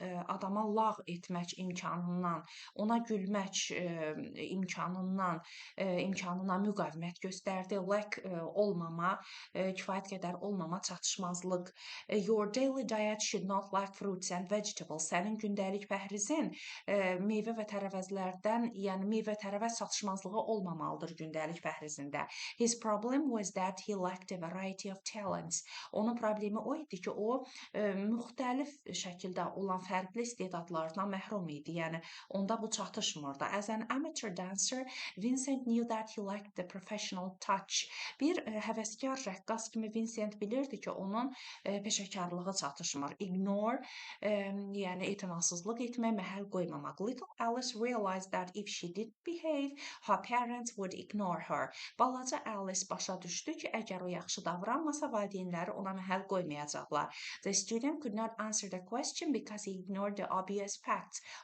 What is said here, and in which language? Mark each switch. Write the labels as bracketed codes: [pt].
[az] adama lağ etmək imkanından, ona gülmək imkanına müqavimət göstərdi. Lack olmama, kifayət qədər olmama, çatışmazlıq. [en] Your daily diet should not lack fruits and vegetables. [az] Sənin gündəlik pəhrizin meyvə və tərəvəzlərdən, yəni meyvə-tərəvəz çatışmazlığı olmamalıdır gündəlik pəhrizində. [en] His problem was that he lacked a variety of talents. [az] Onun problemi o idi ki, o müxtəlif şəkildə olan fərqli istedadlardan məhrum idi. Yəni onda bu çatışmırdı. [en] As an amateur dancer, Vincent knew that he lacked the professional touch. [az] Bir həvəskar rəqqas kimi Vincent bilirdi ki, onun peşəkarlığı çatışmır. Ignore, yəni etinasızlıq etmək, məhəl qoymamaq. [en] Little Alice realized that if she did behave, her parents would ignore her. [az] Balaca Alice başa düşdü ki, əgər o yaxşı davranmasa, valideynləri ona məhəl qoymayacaqlar. [en] The student could not answer the question because he ignored the obvious facts.